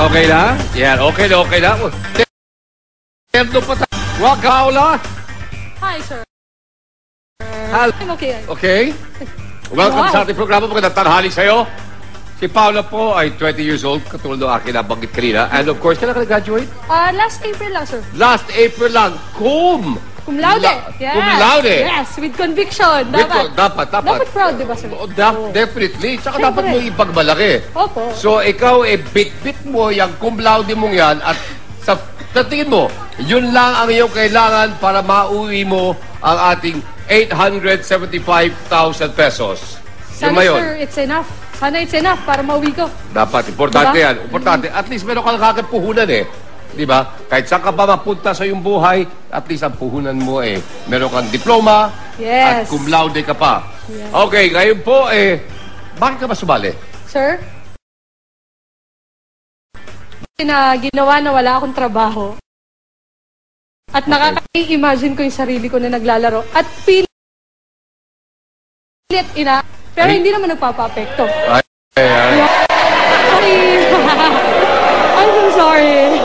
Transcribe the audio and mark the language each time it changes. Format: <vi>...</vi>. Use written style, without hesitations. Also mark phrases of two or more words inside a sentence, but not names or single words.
<tl>Okay na? Yan, okay na, okay na. Terno pa tayo. Wag, Paula.</tl> <en>Hi, sir. Hal. I'm okay. Okay? Welcome Wow.</en> <tl>sa ating programa. Magandang tanghali sa'yo. Si Paula po ay 20</tl> <en>years old,</en> <tl>katulad ng akin nabanggit kanina.</tl> <en>And of course,</en> <tl>kailan ka nag-graduate?</tl> <en>Last April lang, sir. Last April lang.</en> <la>Cum Cum laude. Yes. Cum laude.</la> <en>Yes, with conviction.</en> <tl>Dapat. Dapat proud, di ba, sir?</tl> <en>Definitely. Tsaka</en> <tl>Siyempre. dapat mo ipagmalaki. Opo. So, ikaw, bit-bit mo yung</tl> <la>cum laude</la> <tl>mong yan at sa tingin mo, yun lang ang iyong kailangan para mauwi mo ang ating 875,000 pesos. Yun Sana, ba yun? sir,</tl> <en>it's enough.</en> <tl>Sana</tl> <en>it's enough</en> <tl>para mauwi ko. Dapat, importante Diba? yan. Importante. At least meron kang kakapuhunan eh. Di ba? Kahit saan ka ba mapunta sa iyong buhay, at least ang puhunan mo eh. Meron kang diploma at</tl> <en>Yes.</en> <la>cum laude</la> <tl>ka pa.</tl> <en>Yes.</en> <tl>Okay, ngayon po bakit ka ba sumali? Sir? Na ginawa na wala akong trabaho. At nakaka-imagine ko yung sarili ko na naglalaro. At pilit ina. Pero Ay. hindi naman nagpapa-apekto. Ay.</tl> <en>Sorry. I'm so sorry.</en>